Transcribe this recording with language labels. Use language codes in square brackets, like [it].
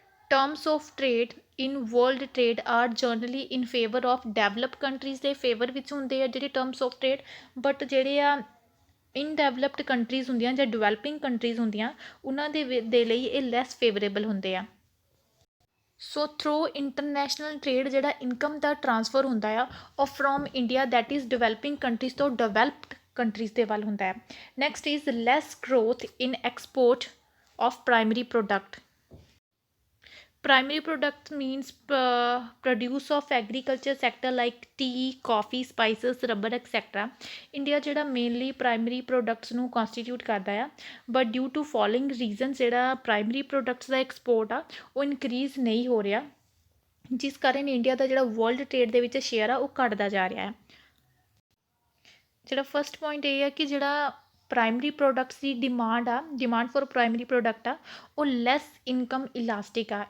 [en] terms of trade in world trade are generally in favour of develop countries [pa] ਦੇ favour ਵਿੱਚ ਹੁੰਦੇ ਆ ਜਿਹੜੇ ਟਰਮਸ ਆਫ ਟ੍ਰੇਡ, ਬਟ ਜਿਹੜੇ ਆ ਇਨਡੈਵਲਪਡ ਕੰਟਰੀਜ਼ ਹੁੰਦੀਆਂ ਜਾਂ ਡਿਵੈਲਪਿੰਗ ਕੰਟਰੀਜ਼ ਹੁੰਦੀਆਂ, ਉਹਨਾਂ ਦੇ ਲਈ ਇਹ ਲੈਸ ਫੇਵਰੇਬਲ ਹੁੰਦੇ ਆ। ਸੋ ਥਰੂ ਇੰਟਰਨੈਸ਼ਨਲ ਟ੍ਰੇਡ ਜਿਹੜਾ ਇਨਕਮ ਦਾ ਟਰਾਂਸਫਰ ਹੁੰਦਾ ਆ, ਉਹ from India that is developing countries ਤੋਂ ਡਿਵੈਲਪਡ ਕੰਟਰੀਜ਼ ਦੇ ਵੱਲ ਹੁੰਦਾ ਹੈ। [en] Next is less growth in export of primary product. Primary products means produce of agriculture sector like tea, coffee, spices, rubber, etc. [pa] India ਜਿਹੜਾ mainly primary products ਨੂੰ constitute ਕਰਦਾ ਆ, [en] but due to following reasons [pa] ਜਿਹੜਾ primary products ਦਾ export ਆ ਉਹ increase ਨਹੀਂ ਹੋ ਰਿਹਾ, ਜਿਸ ਕਾਰਨ ਇੰਡੀਆ ਦਾ ਜਿਹੜਾ ਵਰਲਡ ਟ੍ਰੇਡ ਦੇ ਵਿੱਚ ਸ਼ੇਅਰ ਆ ਉਹ ਘਟਦਾ ਜਾ ਰਿਹਾ ਹੈ। ਜਿਹੜਾ ਫਸਟ ਪੁਆਇੰਟ ਇਹ ਹੈ ਕਿ ਜਿਹੜਾ primary products ਦੀ demand for primary product ਆ, ਉਹ ਲੈਸ ਇਨਕਮ ਇਲਾਸਟਿਕ ਆ।